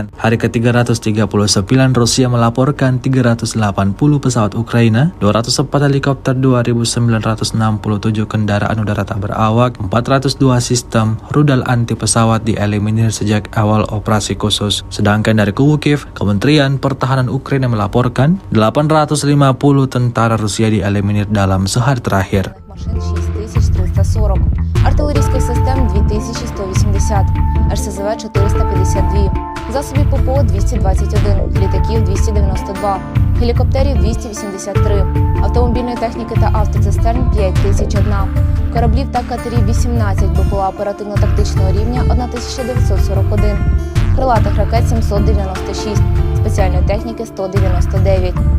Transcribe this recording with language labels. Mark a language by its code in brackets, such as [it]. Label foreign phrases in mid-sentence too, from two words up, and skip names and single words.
[id] Hari ke-339 Rusia melaporkan 380 pesawat Ukraina, 204 helikopter, 2.967 kendaraan udara tak berawak, 402 sistem rudal anti pesawat dieliminir sejak awal operasi khusus. Sedangkan dari kubu Kiev, Kementerian Pertahanan Ukraina melaporkan 850 tentara Rusia dieliminir dalam sehari terakhir. [uk] Машин 6340, артилерійських систем 2180, РСЗВ 452, засобів ППО 221, літаків 292, гелікоптерів 283, автомобільної техніки та автоцистерн 5001, кораблів та катерів 18, БПЛА оперативно-тактичного рівня 1941, крилатих ракет 796, спеціальної техніки 199.